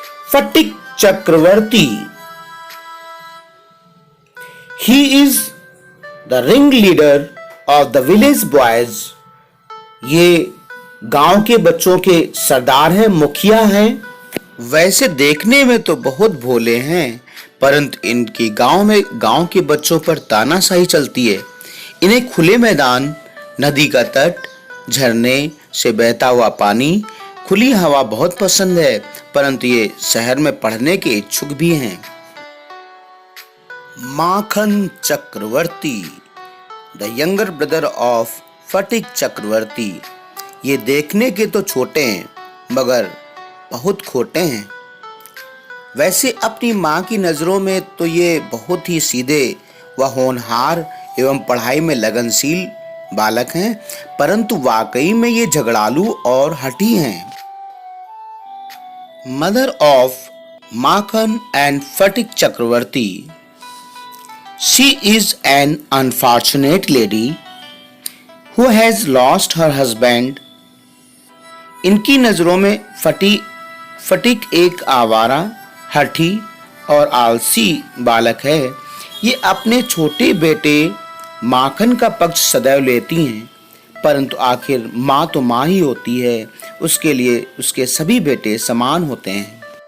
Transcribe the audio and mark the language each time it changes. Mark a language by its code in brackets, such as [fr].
[en] Phatik Chakravarti. He is the ringleader of the village boys. [hi] ये गांव के बच्चों के सरदार हैं, मुखिया हैं। वैसे देखने में तो बहुत भोले हैं, परंतु इनकी गांव के बच्चों पर तानाशाही चलती है। इन्हें खुले मैदान, नदी का तट, झरने से बहता हुआ पानी, खुली हवा बहुत पसंद है, परंतु ये शहर में पढ़ने के इच्छुक भी हैं। [en] Makhan Chakraborty, the younger brother of Phatik Chakraborty. [hi] ये देखने के तो छोटे हैं, मगर बहुत खोटे हैं। वैसे अपनी माँ की नजरों में तो ये बहुत ही सीधे व होनहार एवं पढ़ाई में लगनशील बालक हैं, परंतु वाकई में ये झगड़ालू और हठी हैं। [en] Mother of Makhan and Phatik Chakraborty. She is an unfortunate lady who has lost her husband. [hi] इनकी नजरों में फटिक एक आवारा, हठी और आलसी बालक है। ये अपने छोटे बेटे माखन का पक्ष सदैव लेती हैं, परंतु आखिर माँ तो माँ ही होती है, उसके लिए उसके सभी बेटे समान होते हैं।